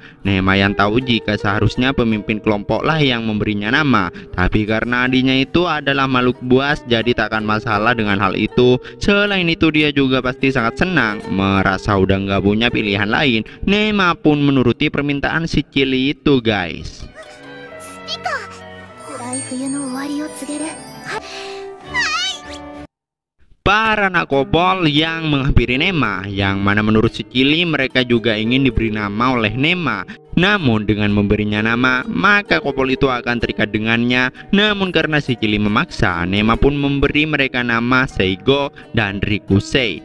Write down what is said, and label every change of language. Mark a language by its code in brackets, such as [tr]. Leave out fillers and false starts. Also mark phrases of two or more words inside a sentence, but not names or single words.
[id] Nema yang tahu jika seharusnya pemimpin kelompoklah yang memberinya nama, tapi karena adiknya itu adalah makhluk buas, jadi tak akan masalah dengan hal itu. Selain itu dia juga pasti sangat senang, merasa udah nggak punya pilihan lain. Nema pun menuruti permintaan si Chili itu guys. [ja] 暗い冬の終わりを告げる。 [id] Para anak kobold yang menghampiri Nema, yang mana menurut si Chili mereka juga ingin diberi nama oleh Nema. Namun dengan memberinya nama, maka kobold itu akan terikat dengannya. Namun karena si Chili memaksa, Nema pun memberi mereka nama Seigo dan Rikusei.